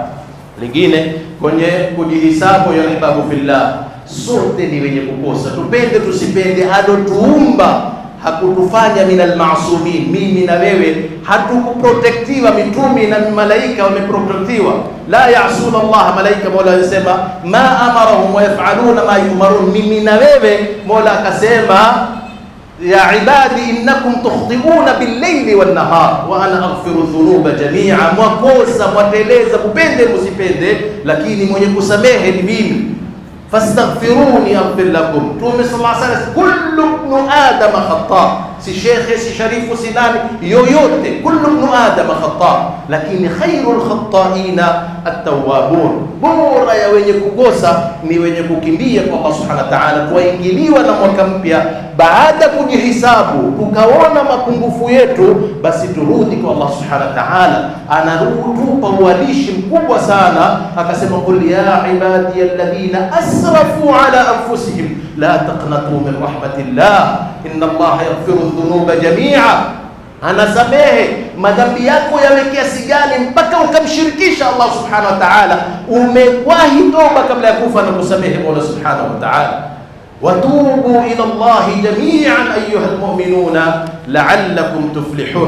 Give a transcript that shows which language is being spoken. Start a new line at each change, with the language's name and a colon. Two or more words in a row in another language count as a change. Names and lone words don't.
Swahili: Lingine kwenye kujihisabu
Arabic: يا أحباب في الله,
Swahili: sote ni wenye kukosa, tupende tusipende, alotuumba hakutufanya
Arabic: من المعصومين.
Swahili: Mimi na wewe hatukuprotektiwa, mitumi na malaika wameprotektiwa.
Arabic: لا يعصون الله,
Swahili: malaika Mola anasema
Arabic: ما أمرهم ويفعلون ما يؤمرون.
Swahili: Mimi na wewe Mola akasema
Arabic: يا عبادي إنكم تخطئون بالليل والنهار وأنا أغفر الذنوب جميعا.
Swahili: Mwakosa, mwateleza, kupende musipende, lakini mwenye kusamehe ni mimi.
Arabic: فاستغفروني أغفر لكم. Mtume صلى الله عليه وسلم، كل ابن آدم خطاء,
Swahili: si shekhe si sharifu si nani yoyote,
Arabic: كل ابن آدم خطاء,
Swahili: lakini
Arabic: خير الخطائين التوابون,
Swahili: bora ya wenye kukosa ni wenye kukimbia kwa
Arabic: الله سبحانه وتعالى.
Swahili: Tuingiliwa na mwaka mpya, baada kujihisabu tukaona mapungufu yetu, basi turudi kwa
Arabic: الله سبحانه وتعالى.
Swahili: Anarutupa uwalishi mkubwa sana, akasema
Arabic: قل يا عبادي الذين أسرفوا على أنفسهم لا تقنطوا من رحمة الله إن الله يغفر الذنوب جميعا.
Swahili: Anasamehe madhambi yako yawe kiasi gani mpaka ukamshirikisha
Arabic: الله سبحانه وتعالى,
Swahili: umewahi toba kabla ya kufa na kusamehe Mola
Arabic: سبحانه وتعالى. وتوبوا إلى الله جميعا أيها المؤمنون لعلكم تفلحون.